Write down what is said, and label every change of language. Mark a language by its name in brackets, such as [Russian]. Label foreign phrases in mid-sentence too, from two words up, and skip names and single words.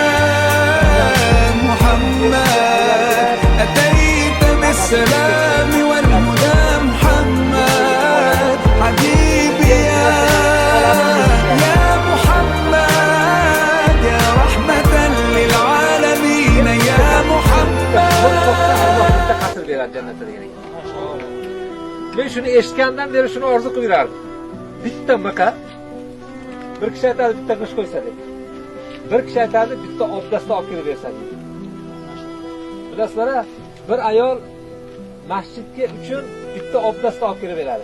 [Arabic] محمد أتيت بالسلام والهدى محمد حبيبي يا محمد يا رحمة للعالمين يا محمد [Uzbek] qasr beradi jannatda degan ekan. Men shuni eshitgandan beri shuni orzu qilib yurardim. Bitta miqa bir kishi aytadi bitta g'ish qo'ysa deb. Bir kishi aytadi bitta obdasta olib kelib bersa deb. Bilasizlar, bir ayol masjidga uchun bitta obdasta olib kelib beradi.